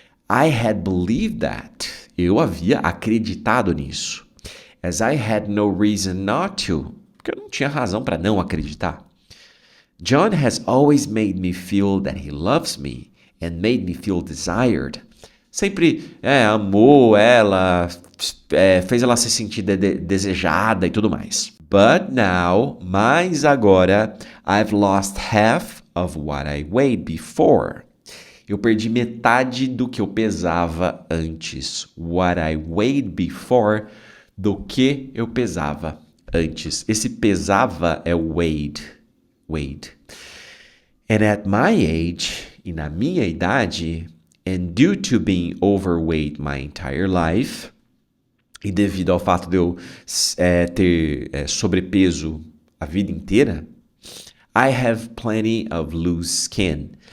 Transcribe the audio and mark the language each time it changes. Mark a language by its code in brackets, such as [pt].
[en] I had believed that. [pt] Eu havia acreditado nisso. [en] As I had no reason not to. [pt] Porque eu não tinha razão para não acreditar. [en] John has always made me feel that he loves me and made me feel desired. [pt] Sempre amou ela, fez ela se sentir desejada e tudo mais. [en] But now, [pt] mas agora, [en] I've lost half of what I weighed before. [pt] Eu perdi metade do que eu pesava antes. [en] What I weighed before, [pt] do que eu pesava antes. Esse pesava é [en] weighed, Wade. And at my age, [pt] e na minha idade, [en] and due to being overweight my entire life, [pt] e devido ao fato de eu ter sobrepeso a vida inteira, [en] I have plenty of loose skin.